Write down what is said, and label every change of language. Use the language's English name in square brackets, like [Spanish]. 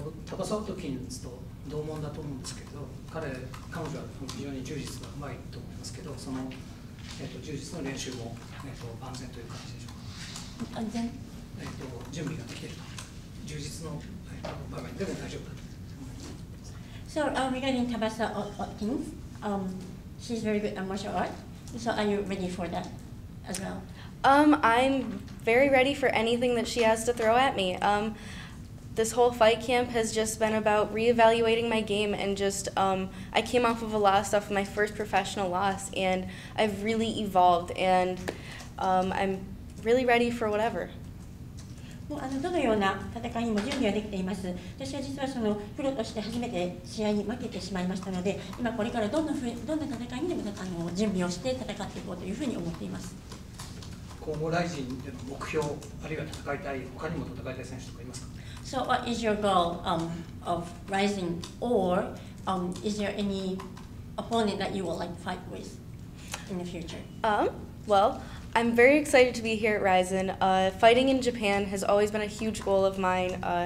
[Japanese] 高さトキンズと同門だと思うんですけど、彼女は非常に柔術がうまいと思いますけど、その、柔術の練習も、万全という感じでしょうか。安全、準備ができていると。充実の場面でも大丈夫だと。 [English] So regarding Tabasa Otkins, she's very good at martial art. So are you ready for that as well? I'm very ready for anything that she has to throw at me. This whole fight camp has just been about reevaluating my game and just, I came off of a loss off of my first professional loss, and I've really evolved, and I'm really ready for whatever. [Japanese] どのような戦いにも準備はできています。私は実はそのプロとして初めて試合に負けてしまいましたので、今これからどんな戦いにでも準備をして戦っていこうというふうに思っています。今後ライジンでの目標、あるいは戦いたい、他にも戦いたい選手とかいますか？ [English] So what is your goal of RIZIN, or is there any opponent that you would like to fight with in the future? Well, I'm very excited to be here at RIZIN. Fighting in Japan has always been a huge goal of mine.